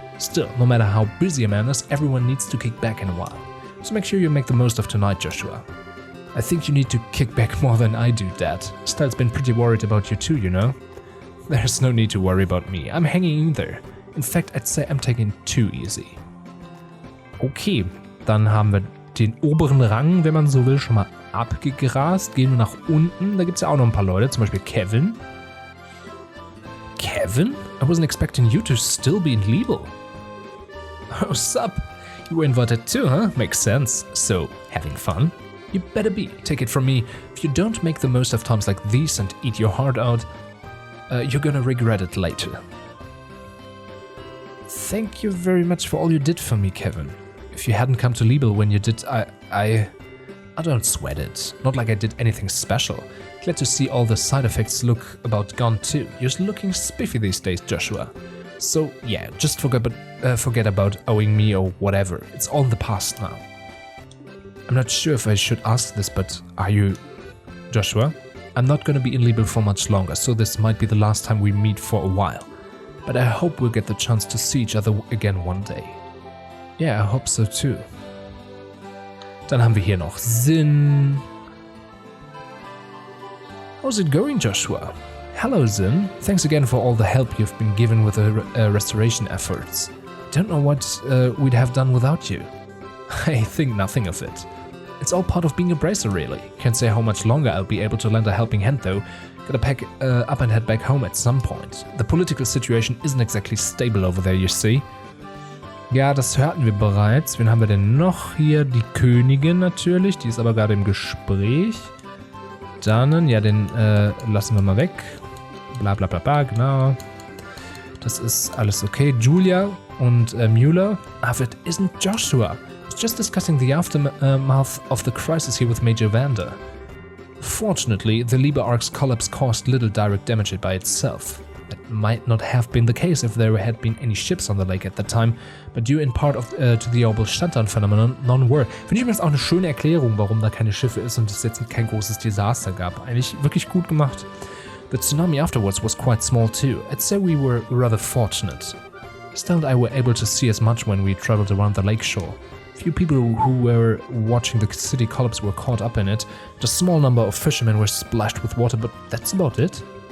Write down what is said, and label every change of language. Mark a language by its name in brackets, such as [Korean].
[English] Still, no matter how busy a man is, everyone needs to kick back in a while. So make sure you make the most of tonight, Joshua. I think you need to kick back more than I do, Dad. Estelle's been pretty worried about you too, you know? There's no need to worry about me. I'm hanging in there. In fact, I'd say I'm taking it too easy. [German] Okay, dann haben wir den oberen Rang, wenn man so will, schon mal abgegrast. Gehen wir nach unten. Da gibt es ja auch noch ein paar Leute, zum Beispiel Kevin. [English] Kevin? I wasn't expecting you to still be in Liebe. Oh, sup? You were invited too, huh? Makes sense. So, having fun? You better be. Take it from me. If you don't make the most of times like these and eat your heart out, you're gonna regret it later. Thank you very much for all you did for me, Kevin. If you hadn't come to Liebe when you did, I don't sweat it. Not like I did anything special. Glad to see all the side effects look about gone too. You're looking spiffy these days, Joshua. So yeah, just forget about owing me or whatever. It's all in the past now. I'm not sure if I should ask this, but are you... Joshua? I'm not gonna be in Liebe for much longer, so this might be the last time we meet for a while. But I hope we'll get the chance to see each other again one day. Yeah, I hope so too. [German] Dann haben wir hier noch Sin. [English] How's it going, Joshua? Hello, Zin. Thanks again for all the help you've been given with the restoration efforts. Don't know what we'd have done without you. I think nothing of it. It's all part of being a bracer, really. Can't say how much longer I'll be able to lend a helping hand, though. Gotta pack up and head back home at some point. The political situation isn't exactly stable over there, you see. [German] Ja, das hörten wir bereits. Wen haben wir denn noch hier? Die Königin natürlich, die ist aber gerade im Gespräch. Dann, ja, den lassen wir mal weg. Bla bla bla bla, genau. Das ist alles okay. Julia und Mueller. [English] But it isn't Joshua. I was just discussing the aftermath of the crisis here with Major Vander. Fortunately, the Liebe arc's collapse caused little direct damage by itself. That might not have been the case if there had been any ships on the lake at that time, but due in part to the orbital shutdown phenomenon, none were. [German] Finde ich übrigens auch eine schöne Erklärung, warum da keine Schiffe ist und es jetzt kein großes Desaster gab. Eigentlich wirklich gut gemacht. [English] The tsunami afterwards was quite small too. I'd say we were rather fortunate. Still, I were able to see as much when we traveled around the lakeshore. Few people who were watching the city collapse were caught up in it. Just a small number of fishermen were splashed with water, but that's about it.